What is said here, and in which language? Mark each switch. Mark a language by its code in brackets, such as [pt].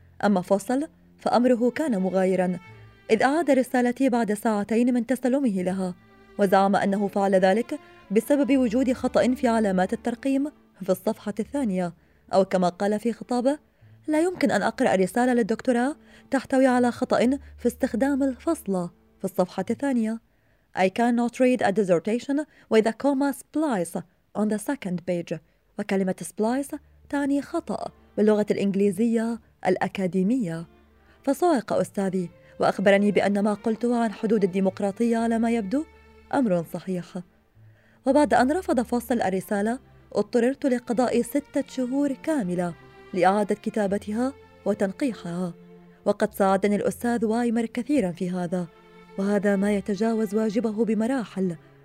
[ar] أما فوسل فأمره كان مغايرا، إذ أعاد رسالتي بعد ساعتين من تسلمه لها، وزعم أنه فعل ذلك بسبب وجود خطأ في علامات الترقيم في الصفحة الثانية، أو كما قال في خطابه: لا يمكن أن أقرأ رسالة للدكتوراه تحتوي على خطأ في استخدام الفصلة في الصفحة الثانية. [en] I cannot read a dissertation with a comma splice on the second page. [ar] وكلمة splice تعني خطأ باللغة الإنجليزية الأكاديمية. فصعق أستاذي وأخبرني بأن ما قلته عن حدود الديمقراطية على ما يبدو أمر صحيح. وبعد أن رفض فصل الرسالة اضطررت لقضاء 6 شهور كاملة لإعادة كتابتها وتنقيحها، وقد ساعدني الأستاذ وايمر كثيرا في هذا، وهذا ما يتجاوز واجبه بمراحل.